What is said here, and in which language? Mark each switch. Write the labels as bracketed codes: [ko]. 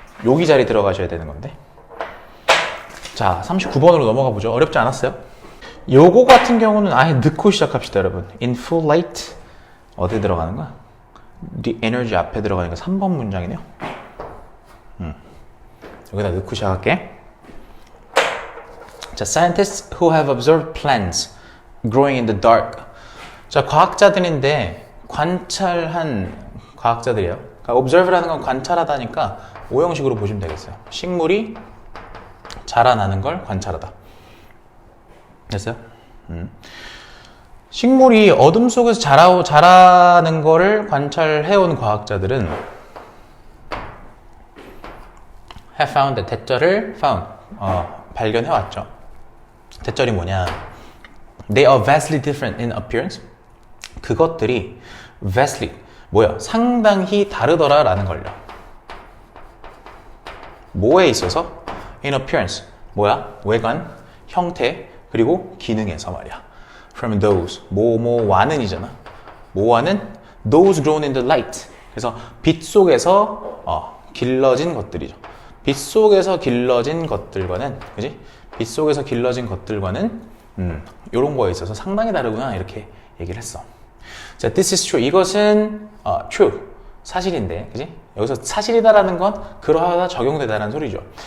[ko] 여기 자리 들어가셔야 되는 건데. 자, 39번으로 넘어가 보죠. 어렵지 않았어요? 요거 같은 경우는 아예 넣고 시작합시다, 여러분. [en] In full light. [ko] 어디 들어가는 거야? [en] The energy [ko] 앞에 들어가니까 3번 문장이네요. 여기다 넣고 시작할게. [en] 자, scientists who have observed plants growing in the dark. [ko] 자, 과학자들인데 관찰한 과학자들이에요. 그러니까 observe라는 건 관찰하다니까 오형식으로 보시면 되겠어요. 식물이 자라나는 걸 관찰하다. 됐어요? 식물이 어둠 속에서 자라는 거를 관찰해온 과학자들은 [en] have found, [ko] 대절을 found, 발견해왔죠. 대절이 뭐냐? [en] They are vastly different in appearance. [ko] 그것들이 [en] vastly, [ko] 뭐야? 상당히 다르더라 라는 걸요. 뭐에 있어서? [en] In appearance, [ko] 뭐야? 외관, 형태, 그리고 기능에서 말이야. [en] From those, [ko] 뭐와는 이잖아. 뭐와는 [en] those grown in the light. [ko] 그래서 빛 속에서 길러진 것들이죠. 빛 속에서 길러진 것들과는, 그지? 빛 속에서 길러진 것들과는 이런 거에 있어서 상당히 다르구나 이렇게 얘기를 했어. [en] 자, this is true. [ko] 이것은 true, 사실인데, 그지? 여기서 사실이다라는 건 그러하다 적용되다라는 소리죠.